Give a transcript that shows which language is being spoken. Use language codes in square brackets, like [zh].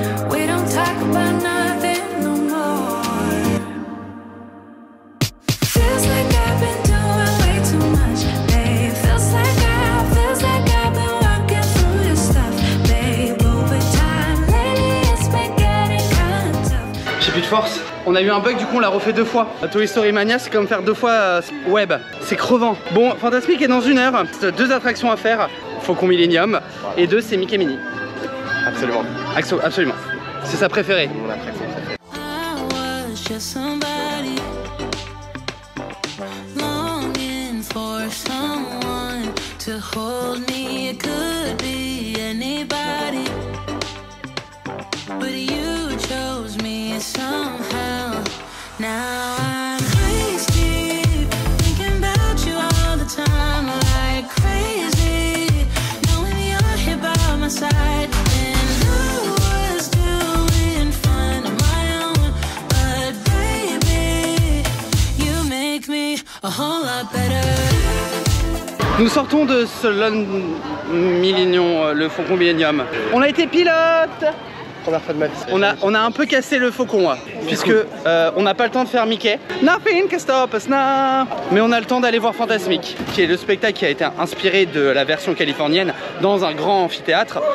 [en] We don't talk about nothing no more. Feels like I've been doing way too much, babe. Feels like I've been working through your stuff, babe. Over time, lately it's been getting kind of tough. [fr] J'ai plus de force. On a eu un bug, du coup on l'a refait 2 fois. À Toy Story Mania, c'est comme faire 2 fois web. C'est crevant. Bon, Fantasmique est dans 1 heure. 2 attractions à faire. Faucon Millenium. Et 2, c'est Mickey Minnie. Absolument. Absolument. C'est sa préférée. Mon attraction préférée. [en] I was just somebody longing for someone to hold me. It could be anybody, but you chose me somehow. Now I'm crazy, thinking about you all the time, like crazy, knowing you're here by my side. And I was doing fine on my own, but baby, you make me a whole lot better. [fr] Nous sortons de ce Millennium, le Faucon Millenium. On a été pilote. première fois de ma vie. On a un peu cassé le faucon, hein, puisque on n'a pas le temps de faire Mickey. [en] Nothing can stop us now. [fr] Mais on a le temps d'aller voir Fantasmic, qui est le spectacle qui a été inspiré de la version californienne dans un grand amphithéâtre.